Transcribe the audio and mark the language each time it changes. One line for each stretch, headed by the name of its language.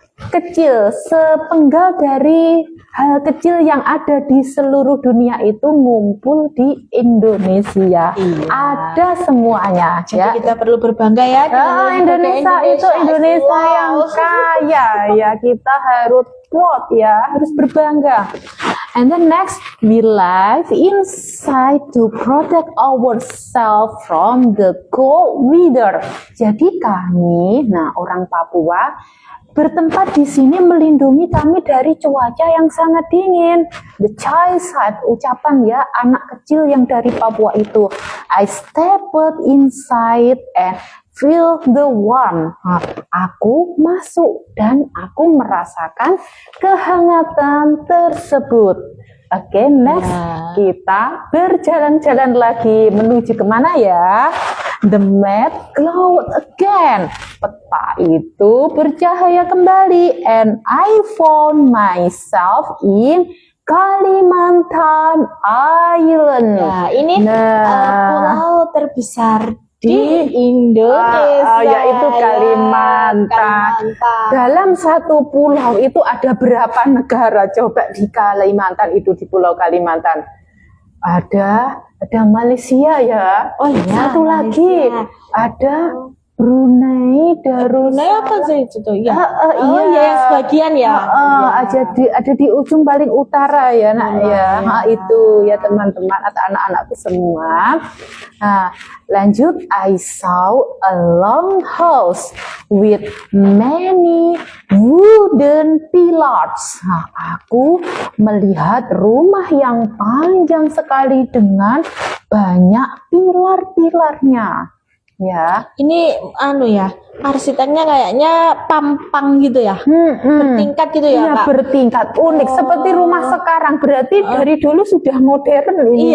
Indonesian: kecil, sepenggal dari hal kecil yang ada di seluruh dunia itu ngumpul di Indonesia. Iya. Ada semuanya. Jadi Ya. kita perlu berbangga ya dengan Indonesia itu Indonesia Wow. yang kaya ya, kita harus proud ya, harus berbangga.
English: And then next, we live inside to protect ourselves from the cold weather.
Indonesian: Jadi kami, nah orang Papua bertempat di sini melindungi kami dari cuaca yang sangat dingin.
English: The child side,
Indonesian: ucapan ya anak kecil yang dari Papua itu.
English: I stepped inside and feel the warmth.
Indonesian: Nah, aku masuk dan aku merasakan kehangatan tersebut. Oke, next Ya. kita berjalan-jalan lagi menuju kemana ya?
English: The map glowed again.
Indonesian: Peta itu bercahaya kembali,
English: and I found myself in Kalimantan Island.
Indonesian: Ya, ini Nah. pulau terbesar di Indonesia. Yaitu Kalimantan. Kalimantan. Dalam satu pulau itu ada berapa negara? Coba di Kalimantan itu, di Pulau Kalimantan. Ada Malaysia ya. Oh iya, Satu lagi Malaysia. ada Brunei Darussalam. Brunei apa sih itu tuh? Ya. Iya, ya yang sebagian ya. ada di ujung paling utara ya nak ya. ya. Itu ya teman-teman atau anak-anakku semua. Nah, lanjut,
English: I saw a long house with many wooden pillars.
Indonesian: Nah, aku melihat rumah yang panjang sekali dengan banyak pilar-pilarnya. Ya. Ini ya, arsiteknya kayaknya pampang gitu ya. Bertingkat gitu ya, Iya, Kak. bertingkat, unik seperti rumah sekarang. Berarti dari dulu sudah modern ini